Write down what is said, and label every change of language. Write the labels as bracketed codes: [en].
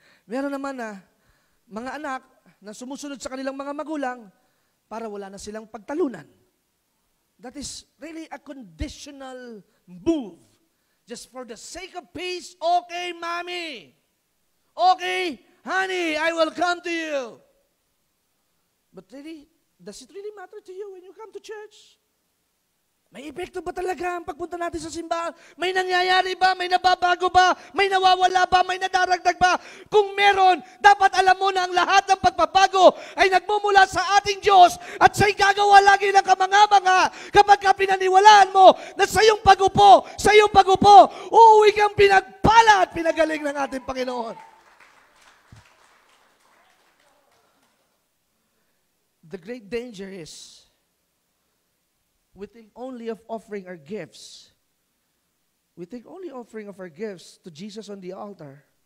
[tl] Meron naman na mga anak na sumusunod sa kanilang mga magulang para wala na silang pagtalunan. [en] That is really a conditional move. Just for the sake of peace, okay, mommy. Okay, honey, I will come to you. But really, does it really matter to you when you come to church? [tl] May epekto ba talaga ang pagpunta natin sa simbahan? May nangyayari ba? May nababago ba? May nawawala ba? May nadaragdag ba? Kung meron, dapat alam mo na ang lahat ng pagbabago ay nagmumula sa ating Diyos at siya'y gagawa lagi ng kamanga-manga kapag ka pinaniwalaan mo na sa iyong pag-upo, uuwi kang pinagpala at pinagaling ng ating Panginoon. [en] The great danger is we think only of offering our gifts. We think only offering of our gifts to Jesus on the altar.